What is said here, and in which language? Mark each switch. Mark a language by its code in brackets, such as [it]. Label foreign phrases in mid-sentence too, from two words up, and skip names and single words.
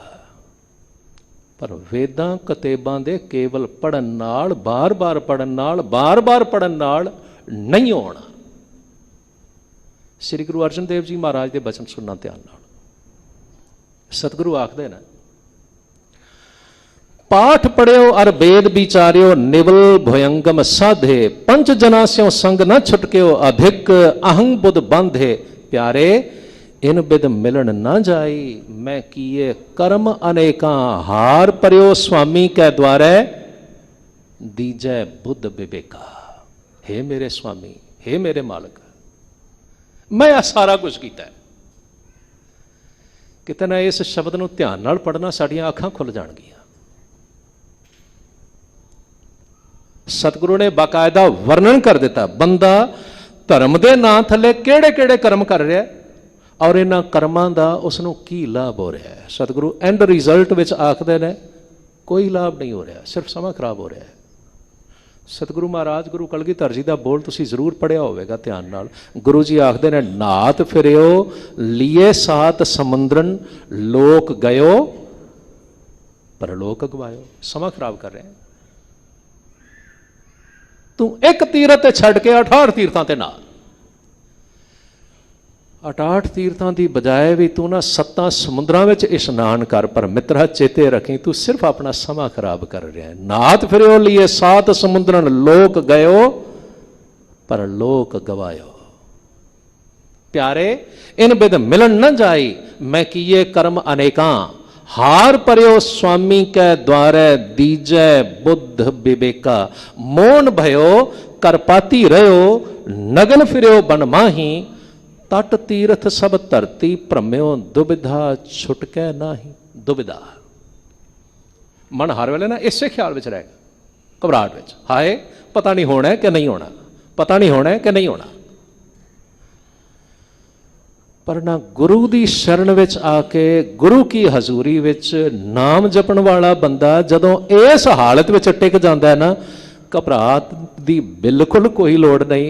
[pa] ਪਰ ਵੇਦਾਂ ਕਤੇਬਾਂ ਦੇ ਕੇਵਲ ਪੜ੍ਹਨ ਨਾਲ, ਬਾਰ ਬਾਰ ਪੜ੍ਹਨ ਨਾਲ, ਬਾਰ ਬਾਰ ਪੜ੍ਹਨ ਨਾਲ ਨਹੀਂ ਹੋਣਾ। ਸ੍ਰੀ ਗੁਰੂ ਅਰਜਨ ਦੇਵ ਜੀ ਮਹਾਰਾਜ ਕੇ ਬਚਨ ਸੁਣਨਾ ਧਿਆਨ ਨਾਲ। ਸਤਿਗੁਰੂ ਆਖਦੇ ਨੇ, ਪਾਠ ਪੜਿਓ ਅਰ ਬੇਦ ਬੀਚਾਰਿਓ, ਨਿਵਲ ਭੁਅੰਗਮ ਸਾਧੇ, ਪੰਚ ਜਨਾ ਸਿਉ ਸੰਗੁ ਨ ਛੁਟਕਿਓ, ਅਧਿਕ ਅਹੰ ਬੁਧਿ ਬਾਧੇ। ਪਿਆਰੇ ਇਨ ਬਿਧਿ ਮਿਲਣੁ ਨ ਜਾਈ, ਮੈ ਕੀਏ ਕਰਮ ਅਨੇਕਾ, ਹਾਰਿ ਪਰਿਓ ਸੁਆਮੀ ਕੈ ਦੁਆਰੈ, ਦੀਜੈ ਬੁਧਿ ਬਿਬੇਕਾ। ਹੇ ਮੇਰੇ ਸੁਆਮੀ, ਹੇ ਮੇਰੇ ਮਾਲਕ, ਮੈਂ ਆ ਸਾਰਾ ਕੁਛ ਕੀਤਾ ਹੈ। ਕਿਤੇ ਨਾ ਇਸ ਸ਼ਬਦ ਨੂੰ ਧਿਆਨ ਨਾਲ ਪੜ੍ਹਨਾ, ਸਾਡੀਆਂ ਅੱਖਾਂ ਖੁੱਲ੍ਹ ਜਾਣਗੀਆਂ। ਸਤਿਗੁਰੂ ਨੇ ਬਾਕਾਇਦਾ ਵਰਣਨ ਕਰ ਦਿੱਤਾ, ਬੰਦਾ ਧਰਮ ਕੇ ਨਾਂ ਥੱਲੇ ਕਿਹੜੇ ਕਿਹੜੇ ਕਰਮ ਕਰ ਰਿਹਾ ਹੈ ਔਰ ਇਨ੍ਹਾਂ ਕਰਮਾਂ ਦਾ ਉਸਨੂੰ ਕੀ ਲਾਭ ਹੋ ਰਿਹਾ ਹੈ। ਸਤਿਗੁਰੂ [en] end result [pa] ਵਿਚ ਆਖਦੇ ਨੇ, ਕੋਈ ਲਾਭ ਨਹੀਂ ਹੋ ਰਿਹਾ, ਸਿਰਫ ਸਮਾਂ ਖਰਾਬ ਹੋ ਰਿਹਾ ਹੈ। ਸਤਿਗੁਰੂ ਮਹਾਰਾਜ ਗੁਰੂ ਕਲਗੀਧਰ ਜੀ ਕਾ ਬੋਲ ਤੁਸੀਂ ਜ਼ਰੂਰ ਪੜ੍ਹਿਆ ਹੋਵੇਗਾ ਧਿਆਨ ਨਾਲ। ਗੁਰੂ ਜੀ ਆਖਦੇ ਨੇ, ਨਾਤ ਫਿਰਿਓ ਲੀਏ ਸਾਤ ਸਮੁੰਦ੍ਰਨ, ਲੋਕ ਗਯੋ ਪਰਲੋਕ ਗਵਾਯੋ। [hi] समा खराब कर रहे हैं तू। [pa] ਏਕ ਤੀਰਥ ਛੱਡ ਕੇ 68 ਤੀਰਥਾਂ ਤੇ ਨਾ, 68 ਤੀਰਥਾਂ ਕੀ ਬਜਾਇ ਭੀ ਤੂ ਨਾ 7 ਸਮੁੰਦਰਾਂ ਵਿਚ ਇਸ਼ਨਾਨ ਕਰ। ਪਰ ਮਿੱਤਰਾ ਚੇਤੇ ਰੱਖੀਂ, ਤੂ ਸਿਰਫ ਅਪਨਾ ਸਮਾਂ ਖਰਾਬ ਕਰ ਰਿਹਾ ਹੈ। ਨਾਥ ਫਿਰਿਓ ਲੀਏ 7 ਸਮੁੰਦ੍ਰਨ, ਲੋਕ ਗਯੋ ਪਰ ਲੋਕ ਗਵਾਯੋ। ਪਿਆਰੇ ਇਨ ਬਿਧਿ ਮਿਲਣੁ ਨ ਜਾਈ, ਮੈ ਕੀਏ ਕਰਮ ਅਨੇਕਾ, ਹਾਰਿ ਪਰਿਓ ਸੁਆਮੀ ਕੇ ਦੁਆਰੈ, ਦੀਜੈ ਬੁਧਿ ਬਿਬੇਕਾ। ਮੋਨਿ ਭਇਓ ਕਰਪਾਤੀ ਰਹਿਓ, ਨਗਨ ਫਿਰਿਓ ਬਨ ਮਾਹੀ, ਤਟ ਤੀਰਥ ਸਭ ਧਰਤੀ ਭ੍ਰਮਿਓ, ਦੁਬਿਧਾ ਛੁਟਕੈ ਨਾਹੀ। ਦੁਬਿਧਾ ਮਨ ਹਰ ਵੇਲੇ ਨਾ ਇਸੇ ਖਿਆਲ ਮੇਂ ਰਹੇਗਾ, ਘਬਰਾਹਟ ਮੇਂ, ਹਾਏ ਪਤਾ ਨਹੀਂ ਹੋਣਾ ਹੈ ਕਿ ਨਹੀਂ ਹੋਣਾ, ਪਤਾ ਨਹੀਂ ਹੋਣਾ ਹੈ ਕਿ ਨਹੀਂ ਹੋਣਾ। ਪਰ ਨਾ ਗੁਰੂ ਕੀ ਸ਼ਰਨ ਵਿਚ ਆ ਕੇ ਗੁਰੂ ਕੀ ਹਜ਼ੂਰੀ ਵਿਚ ਨਾਮ ਜਪਣ ਵਾਲਾ ਬੰਦਾ ਜਦੋਂ ਇਸ ਹਾਲਤ ਵਿਚ ਟਿਕ ਜਾਤਾ ਹੈ ਨਾ, ਘਬਰਾਹਟ ਕੀ ਬਿਲਕੁਲ ਕੋਈ ਲੋੜ ਨਹੀਂ।